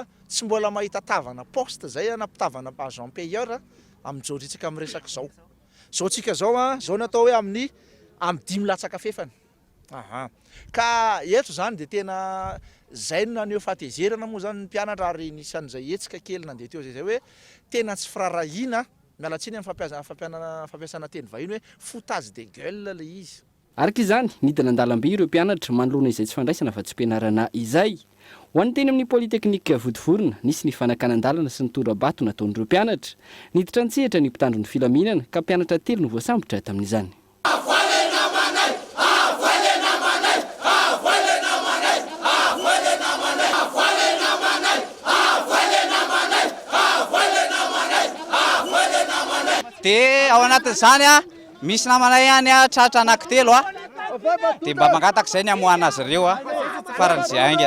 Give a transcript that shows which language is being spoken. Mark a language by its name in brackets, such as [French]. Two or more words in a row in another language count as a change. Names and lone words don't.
[Malagasy] tsy mbola mahita tavana poste zay na mpitavana [French] agent payeur [Malagasy] amin'izao ritsika amin'ny resaka zao tsika zao natao hoe amin'ny 5 latsaka fefany ka eto zany dia tena zay no naneo fahatezerana moa zany ny mpianatra ary nisan'izay etsika kely nandeha teo zay hoe tena tsy firarahina mialatsiny amin'ny fampiasana teny vahiny hoe [French] foutage de gueule [Malagasy] le izy. araka izany nidina an-dalambe ireo mpianatra manoloana izay tsy fandraisana fa tsy mpianarana izay ho an'ny teny amin'ny polyteknika vodivorona nisy ny fanakanan-dalana sy ny tora-bato nataon'ireo mpianatra niditra an-tsehatra ny mpitandro ny filaminana ka mpianatra 3 no voasambotra tamin'izany. Dia ao anatin'izany misy namanay ihany tratra anankitelo dia mba mangataka izay ny amoahana azy ireo faran'izay aingana.